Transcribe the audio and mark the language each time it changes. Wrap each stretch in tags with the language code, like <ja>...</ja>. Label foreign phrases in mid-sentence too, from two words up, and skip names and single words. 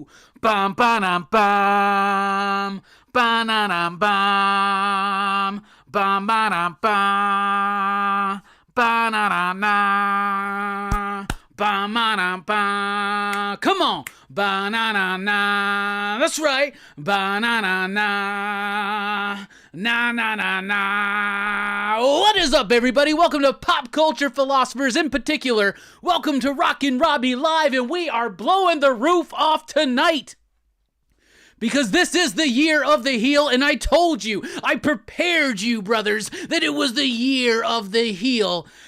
<en>Bam, bam, bam, bam, bam, bam, bam, bam, bam, ba-na-na-na, ba-na-na-ba. Come on, ba-na-na-na. That's right, ba-na-na-na, na-na-na-na. What is up, everybody? Welcome to Pop Culture Philosophers. In particular, welcome to Rockin Robbie Live, and we are blowing the roof off tonight. Because this is the year of the heel, and I told you, I prepared you, brothers, that it was the year of the heel.</en>